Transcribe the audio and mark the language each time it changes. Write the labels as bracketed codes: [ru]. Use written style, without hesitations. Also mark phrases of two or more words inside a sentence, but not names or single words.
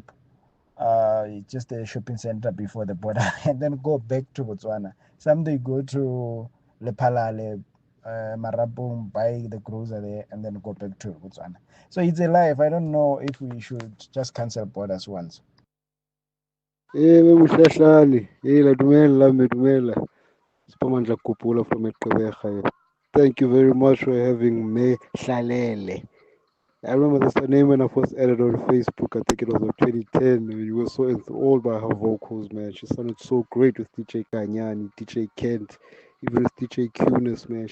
[en] Just a shopping center before the border, and then go back to Botswana. Some they go to Lephalale, Marabong, buy the grocery there, and then go back to Botswana. So it's a life. I don't know if we should just cancel borders once. [st] Mohlahlane. La dumela. [en] Spamandla Kupula from Eqeberha. Thank you very much for having me, Hlalele. I remember that's the name when I first added on Facebook. I think it was in 2010. You were so enthralled by her vocals, man. She sounded so great with DJ Kanyani, DJ Kent, even with DJ Cunis, man.